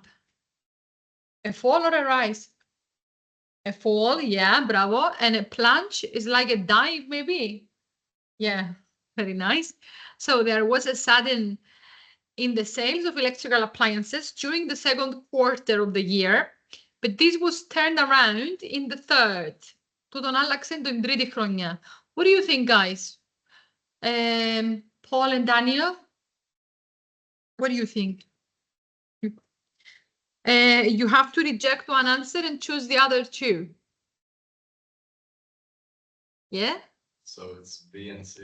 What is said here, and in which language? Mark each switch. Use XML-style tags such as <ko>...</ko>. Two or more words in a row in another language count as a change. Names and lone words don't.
<en>A fall or a rise? A fall, yeah, bravo. And a plunge is like a dive, maybe. Yeah, very nice. So there was a sudden in the sales of electrical appliances during the second quarter of the year, but this was turned around in the third.</en> <el>Τούτον άλλαξε την τρίτη χρονιά.</el> <en>What do you think, guys? Paul and Daniel? What do you think? You have to reject one answer and choose the other two. Yeah? So it's B and C.</en>